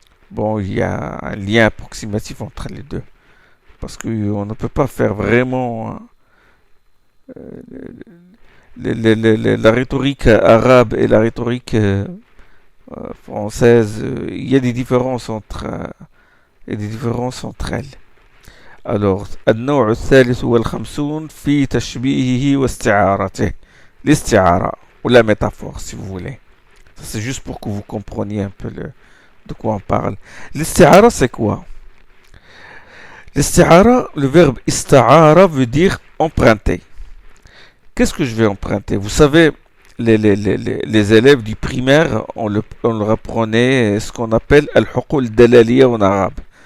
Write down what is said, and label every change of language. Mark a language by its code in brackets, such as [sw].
[fr] Il y a un lien approximatif entre les deux. Parce qu'on ne peut pas faire vraiment la rhétorique arabe et la rhétorique française. Il y a des différences entre elles. [ar] Alors, النوع الثالث والخمسون في تشبيهه واستعارته. [fr] L'isti'ara, ou la métaphore, si vous voulez. Ça, c'est juste pour que vous compreniez un peu de quoi on parle. L'isti'ara, c'est quoi? L'isti'ara, le verbe ista'ara veut dire emprunter. Qu'est-ce que je vais emprunter? Vous savez, les élèves du primaire, on leur apprenait ce qu'on appelle al-huqul dalaliya en arabe.